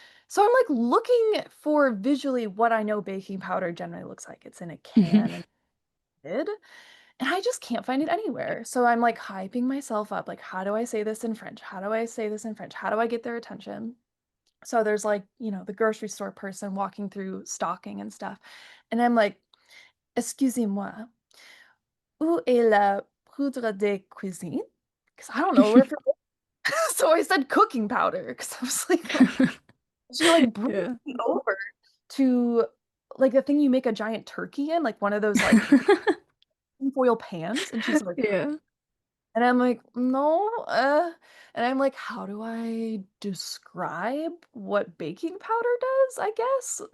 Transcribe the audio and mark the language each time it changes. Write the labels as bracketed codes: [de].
[en] So I'm like looking for visually what I know baking powder generally looks like. It's in a can and lid, and I just can't find it anywhere. So I'm like hyping myself up, like, how do I say this in French? How do I say this in French? How do I get their attention? So there's like, the grocery store person walking through stocking and stuff. And I'm like, [fr] excusez-moi, où est la poudre de cuisine? [en] Because I don't know where for. So I said cooking powder because I was like, she like brings Yeah. me over to like the thing you make a giant turkey in, like one of those like foil pans. And she's like, Yeah. and I'm like, no, and I'm like, how do I describe what baking powder does, I guess?